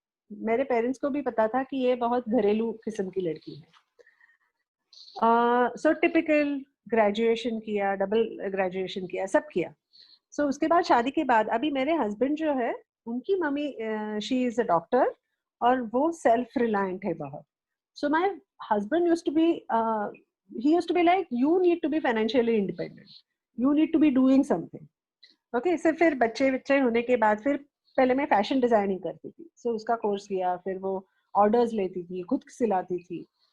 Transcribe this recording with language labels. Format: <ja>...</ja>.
<hi>मेरे पेरेंट्स को भी पता था कि ये बहुत घरेलू किस्म की लड़की है। सो टिपिकल ग्रेजुएशन किया, डबल ग्रेजुएशन किया, सब किया। सो उसके बाद शादी के बाद अभी मेरे हस्बैंड जो है उनकी mummy</hi> <en>she is a doctor</en> <hi>और वो सेल्फ रिलायंट है बहुत.</hi> <en>So my husband used to be he used to be like, you need to be financially independent, you need to be doing something.</en> <hi>Okay, so फिर बच्चे बच्चे होने के बाद फिर पहले मैं फैशन डिजाइनिंग करती थी, सो उसका कोर्स किया, फिर वो ऑर्डर्स लेती थी, खुद सिलाती थी.</hi>